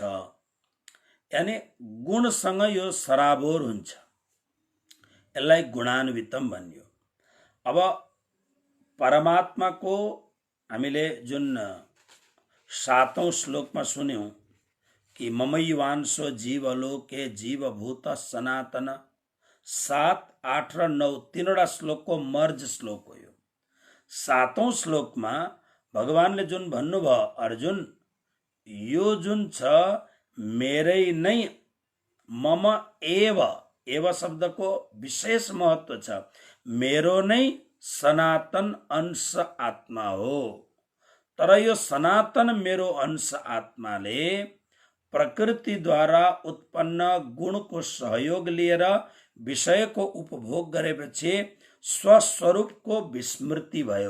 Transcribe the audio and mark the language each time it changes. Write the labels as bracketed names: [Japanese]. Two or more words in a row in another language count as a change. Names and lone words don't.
[Nepali] यानी गुणसँग यो सराबोर हुन्छ, यसलाई गुणान्वितम भनियो। अब परमात्माको हामीले जुन 7औं श्लोकमा सुन्यौं कि [Sanskrit] ममैवांशो जीवलोके जीवभूत सनातन, [Nepali] 7, 8 र 9 तीनवटा श्लोकको मर्ज श्लोक हो यो। 7औं श्लोकमा भगवानले जुन भन्नुभयो, अर्जुन यो जुन छ मेरै नै, [Sanskrit] मम एव, [Nepali] एव शब्दको विशेष महत्व छ, मेरो नै सनातन अंश आत्मा हो। तर यो सनातन मेरो अंश आत्माले प्रकृतिद्वारा उत्पन्न गुणको सहयोग लिएर विषयको उपभोग गरेपछि स्वस्वरूपको विस्मृति भयो।